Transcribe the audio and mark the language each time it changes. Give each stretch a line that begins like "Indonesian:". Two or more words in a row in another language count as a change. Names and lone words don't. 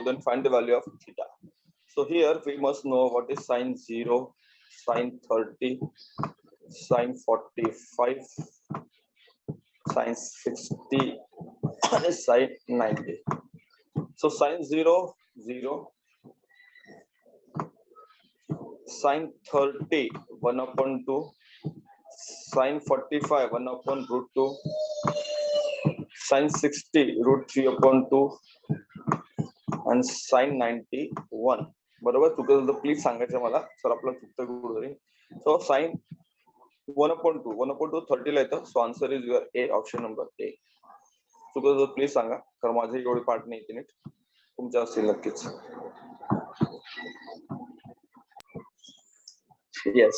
English: then find the value of theta. So here we must know what is sin 0, sin 30, sin 45, sin 60, and sin 90. So sin 0, 0, sin 30, 1/2, sin 45, 1/√2, sin 60, √3/2, and sin 91.
Marathi: बरोबर. चुकलं प्लीज सांगायचं मला. सर आपलं चुकतं कुठेतरी. सो साइन 1/2, 1/2 30 ला येतं.
English: so answer is your A, option number A.
Marathi: चुकलं प्लीज सांगा, कारण माझे एवढे पार्ट नाही येते नीट. तुमच्या असतील नक्कीच. येस.